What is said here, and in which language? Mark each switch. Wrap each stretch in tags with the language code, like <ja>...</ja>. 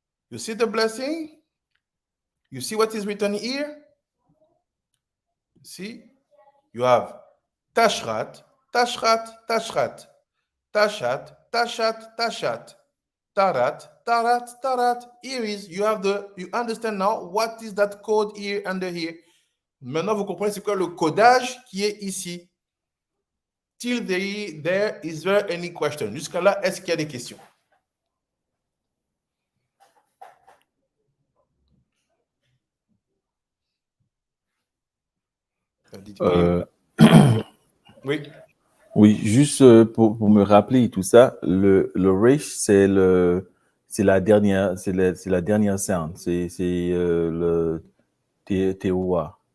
<en>You see the blessing? You see what is written here? See? You have tashrat, tashrat, tashrat, tashat, tashat, tashat, tarat, tarat, tarat. Here is, you understand now what is that code here under here.</en> <fr>Maintenant, vous comprenez c'est quoi le codage qui est ici.</fr> <en>Till there, is there any question?</en> <fr>Jusqu'à là, est-ce qu'il y a des questions? Oui. Oui, juste pour me rappeler tout ça, le Rish, c'est la dernière scène, c'est le Teoua.</fr>